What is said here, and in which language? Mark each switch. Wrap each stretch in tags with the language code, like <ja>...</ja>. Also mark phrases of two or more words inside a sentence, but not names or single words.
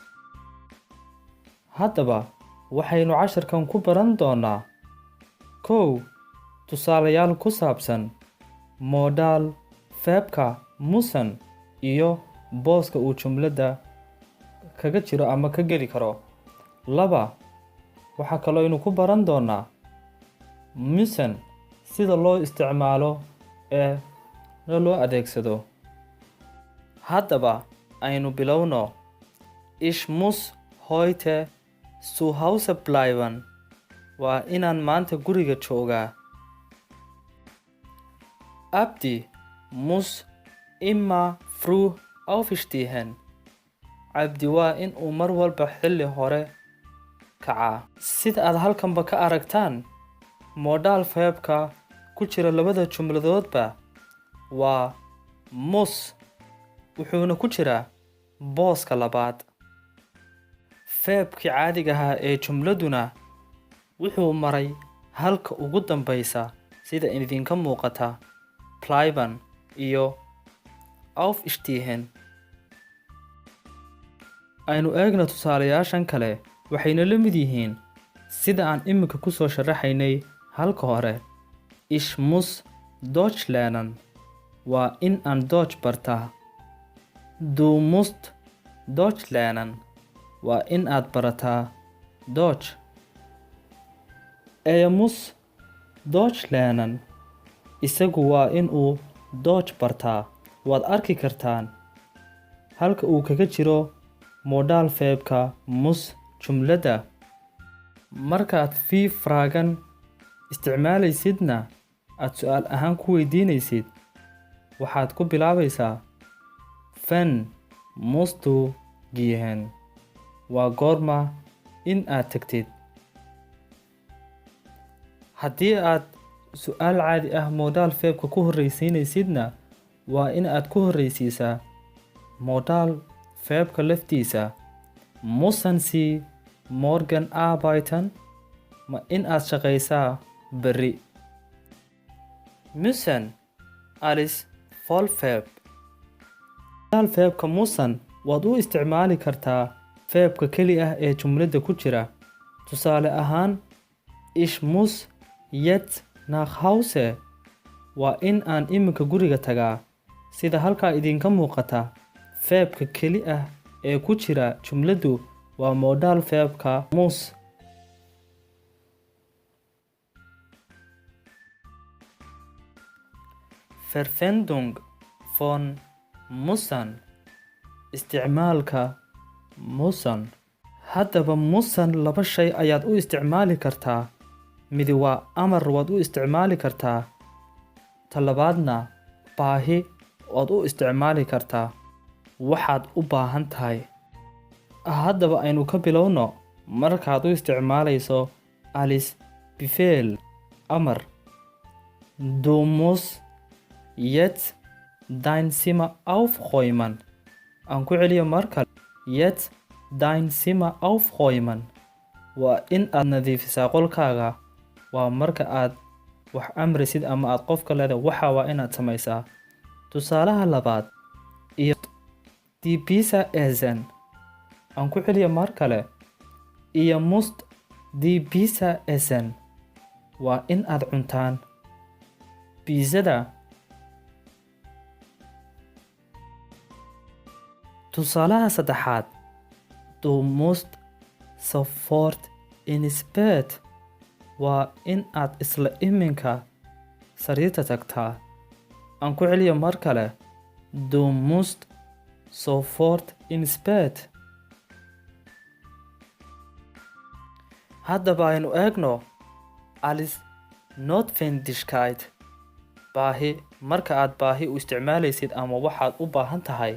<so>haddaba waxaynu casharkan ku baran doonaa kow tusaalayaal ku saabsan modal verbka müssen iyo booska uu jumladda kaga jiro ama ka geli karo. laba waxaa kaloo aynu ku baran doonaa müssen sida loo isticmaalo ee loo adeegsado. haddaba aynu bilowno.</so> <de>Ich muss heute zu Hause bleiben.</de> <so>waa inaan maanta guriga joogaa.</so> <de>Abdi muss immer früh aufstehen.</de> <so>Abdi waa in uu mar walba xilli hore kacaa. sida aad halkanba ka aragtaan modal verbka ku jira labada jumladoodba waa muss wuxuuna ku jiraa booska labaad. verbkii caadiga ahaa ee jumladuna wuxuu maray halka ugu dambaysa sida idinka muuqata bleiben iyo aufstehen. aynu eegna tusaalayaashan kale waxayna la mid yihiin sida aan iminka ku soo sharaxaynay halka hore.</so> <de>Ich muss Deutsch lernen.</de> <so>waa in aan Deutsch bartaa.</so> <de>Du musst Deutsch lernen.</de> <so>waa in aad barataa Deutsch.</so> <de>Er muss Deutsch lernen.</de> <so>isagu waa in uu Deutsch bartaa. waad arki kartaan halka uu kaga jiro modal verbka muss jumladda. markaad fii fragan isticmaalaysidna aad su-aal ahaan ku weydiinaysid waxaad ku bilaabaysaa</so> <de>wann musst du gehen.</de> <so>waa goorma in aad tagtid. haddii aad su-aal caadi ah modal verbka ku horreysiinaysidna waa in aad ku horreysiisaa modal verbka laftiisa.</so> <de>müssen Sie morgen arbeiten.</de> <so>ma in aad shaqaysaa berri.</so> <de>müssen als Vollverb.</de> <so>modal verbka müssen waad u isticmaali kartaa verbka keli ah ee jumladda ku jira. tusaale ahaan</so> <de>ich muss jetzt nach Hause.</de> <so>waa in aan iminka guriga tagaa. sida halkaa idinka muuqata verbka keli ah ee ku jira jumladdu waa modal verbka muss.</so> <de>Verwendung von müssen.</de> <so>isticmaalka müssen. haddaba müssen laba shay ayaad u isticmaali kartaa. midi waa amar waad u isticmaali kartaa. talabaadna baahi waad u isticmaali kartaa. waxaad u baahan tahay. haddaba aynu ka bilowno markaad u isticmaalayso</so> <de>als Befehl</de> <so>amar.</so> <de>Du musst jetzt dein Zimmer aufräumen.</de> <so>aan ku celiyo mar kale.</so> <de>jetzt dein Zimmer aufräumen.</de> <so>waa in aad nadiifisaa qolkaaga. waa marka aad wax amrisid ama aad qofka leedahay waxa waa inaad samaysaa. tusaalaha labaad iyo</so> <de>die Pizza essen.</de> <so>aan ku celiyo mar kale.</so> <de>ihr musst die Pizza essen.</de> <so>waa in aad cuntaan biisada. tusaalaha saddexaad</so> <de>du musst sofort ins Bett.</de> <so>waa in aad isla iminka sariirta tagtaa. aan ku celiyo mar kale.</so> <de>Du musst sofort ins Bett.</de> <so>Haddaba aynu eegno</so> <de>alles Notwendigkeit.</de> <so>Baahi. Marka aad baahi u isticmaalaysid ama waxaad u baahan tahay.</so>